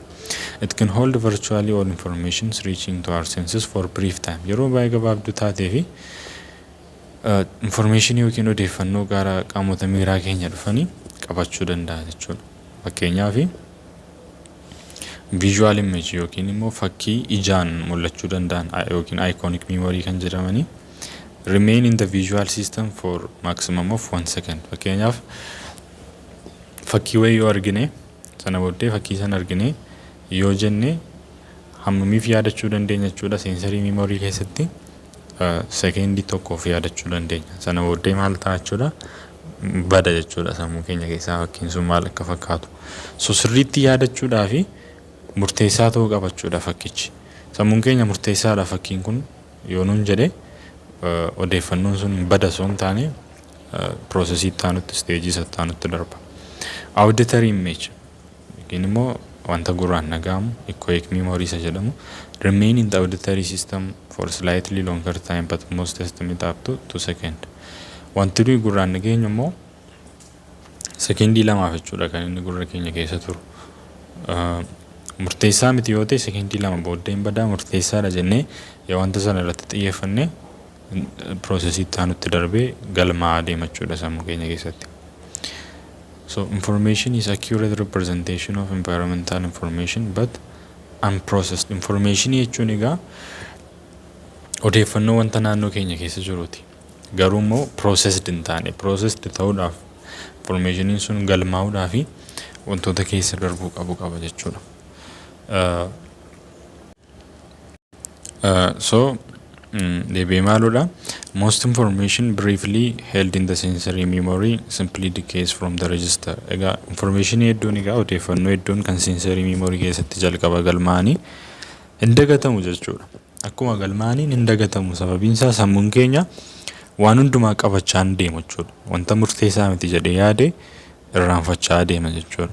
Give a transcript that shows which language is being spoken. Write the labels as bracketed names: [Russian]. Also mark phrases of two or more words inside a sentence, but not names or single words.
[English] It can hold virtually all information reaching to our senses for brief time. [Oromo] Yeroo baay'ee gabaabduu taatee fi information yookiin odeeffannoo gara qaamota miiraa keenya dhufanii qabachuu danda'a jechuudha. Fakkeenyaaf [English] visual image [Oromo] yookiin immoo fakkii ijaan mul'achuu danda'an yookiin [English] iconic memory [Oromo] kan jedhamanii [English] remain in the visual system for maximum of 1 second. [Oromo] Fakkeenyaaf fakkii wayii yoo argine sana booddee fakkii sana argine yoo jenne hammamiif yaadachuu dandeenya jechuudha. [English] Sensory memory [Oromo] keessatti secondii tokkoof yaadachuu dandeenya. Sana booddee maal ta'a jechuudha? Bada jechuudha sammuu keenya keessaa fakkiin sun maal akka fakkaatu. So sirriitti yaadachuudhaa fi murteessaa ta'uu qabachuudha fakkichi. Sammuun keenya murteessaadha fakkiin kun yoo nuun jedhe odeeffannoon sun bada osoo hin taane processii taanutti stage isa taanutti darba. [English] Auditory image [Oromo] yookiin immoo wanta gurraan dhagahamu [English] echoic memory [Oromo] isa jedhamu [English] remain in the auditory system for slightly longer time but most estimate up to 2 seconds. [Oromo] Wanti nuyi gurraan dhageenyu immoo sekendii lamaaf jechuudha kan inni gurra keenya keessa turu. Murteessaa miti yoo ta'e sekendii lama booddeen badaa murteessaadha jennee yoo wanta sana irratti xiyyeeffannee processii taanutti darbee galmaa'aa deema jechuudha sammuu keenya keessatti. [English] So information is accurate representation of environmental information but unprocessed information [Oromo] jechuun egaa odeeffannoo wanta naannoo keenya keessa jiruuti. Garuu immoo processed hin taane processed ta'uudhaaf informationiin sun galmaa'uudhaaf wantoota keessa darbuu qaba jechuudha. Deebi'ee maaludha? [English] Most information briefly held in the sensory memory simply decays from the register. [Oromo] Egaa information hedduun egaa odeeffannoo hedduun kan [English] sensory memory [Oromo] keessatti jalqaba galmaa'anii hin dagatamu jechuudha. Akkuma galmaa'aniin hin dagatamu sababiin isaa sammuun keenya waan hundumaa qabachaa hin deemu jechuudha. Wanta murteessaa miti jedhee yaade irraanfachaa deema jechuudha.